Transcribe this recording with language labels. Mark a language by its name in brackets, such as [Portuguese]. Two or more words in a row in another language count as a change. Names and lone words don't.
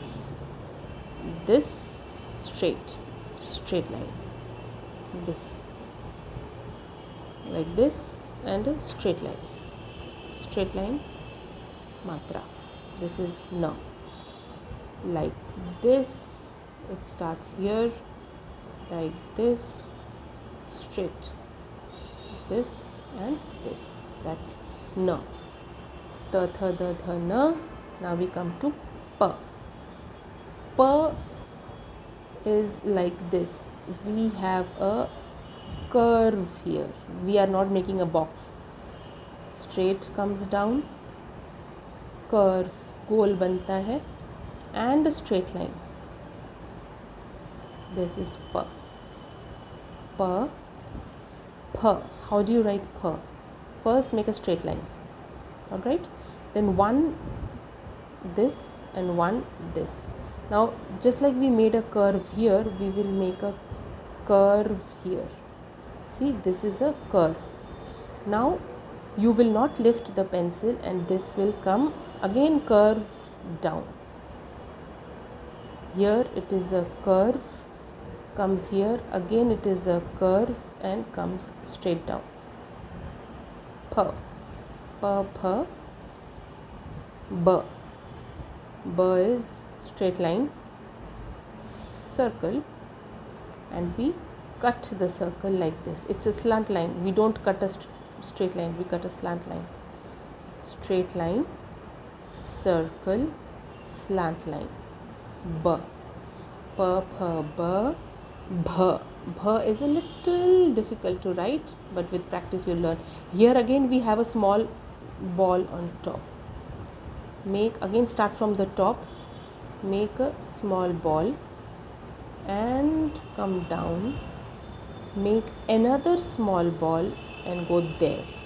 [English] This straight line, this like this, and a straight line matra. This is na, like this. It starts here like this, straight, this and this. That's na. Ta, tha, da, dha, na. Now we come to pa. Pa is like this. We have a curve here. We are not making a box. Straight comes down, curve, [Hindi] गोल बनता है, [English] and a straight line. This is pa. Pa, pha. How do you write pha? First make a straight line. Alright, then one this and one this. Now just like we made a curve here, we will make a curve here. See, this is a curve. Now you will not lift the pencil and this will come again curve down. Here it is a curve, comes here, again it is a curve and comes straight down. Pa, pa, pha, ba. Ba is straight line, circle, and we cut the circle like this. It's a slant line. We don't cut a straight line, we cut a slant line. Straight line, circle, slant line. Ba. Pa, pha, ba, bha. Bha is a little difficult to write, but with practice you'll learn. Here again we have a small ball on top. Make, again start from the top, make a small ball and come down, make another small ball and go there.